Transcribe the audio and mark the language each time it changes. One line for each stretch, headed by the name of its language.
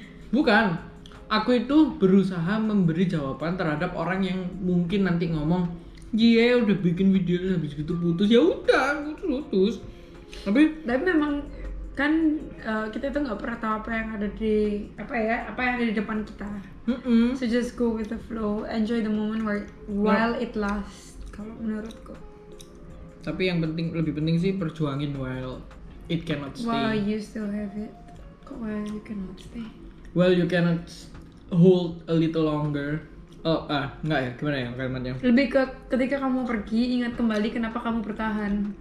Indonesian: Bukan. Aku itu berusaha memberi jawaban terhadap orang yang mungkin nanti ngomong, "Iya, udah bikin video terus habis gitu putus." Ya udah, putus. Tapi Memang kan kita itu nggak pernah tahu apa yang ada di apa yang ada di depan kita.
English: So just go with the flow, enjoy the moment while it lasts.
Indonesian: Kalau menurutku. tapi yang lebih penting sih perjuangin
English: while it cannot While stay. you still have it.
Indonesian: Kok
English: while you cannot stay? While you cannot hold a little longer.
Indonesian: Enggak ya, gimana ya kalimatnya? Lebih ke ketika kamu pergi, ingat kembali kenapa kamu bertahan.